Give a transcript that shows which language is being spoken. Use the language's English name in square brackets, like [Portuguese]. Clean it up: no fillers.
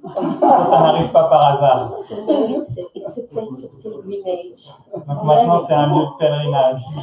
[French] Ça n'arrive pas par hasard. [English] So now it's a place of pilgrimage. [French] Donc maintenant c'est un lieu de pèlerinage.